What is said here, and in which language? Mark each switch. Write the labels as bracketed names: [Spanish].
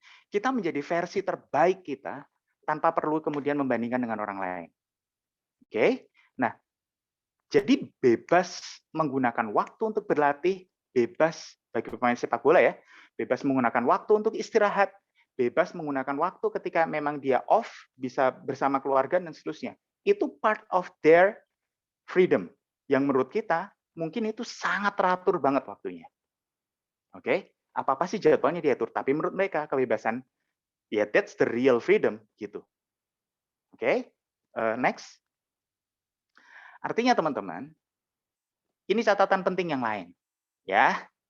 [Indonesian] Kita menjadi versi terbaik kita tanpa perlu kemudian membandingkan dengan orang lain. Oke? Nah, jadi bebas menggunakan waktu untuk berlatih, bebas bagi pemain sepak bola ya, bebas menggunakan waktu untuk istirahat, bebas menggunakan waktu ketika memang dia off, bisa bersama keluarga dan seterusnya. Itu [English] part of their freedom. [Indonesian] Yang menurut kita, mungkin itu sangat teratur banget waktunya. Oke? Apa-apa sih jadwalnya diatur. Tapi menurut mereka, kebebasan, ya [English] that's the real freedom. [Indonesian] Gitu. Oke? Next. Artinya teman-teman, ini catatan penting yang lain. Ya.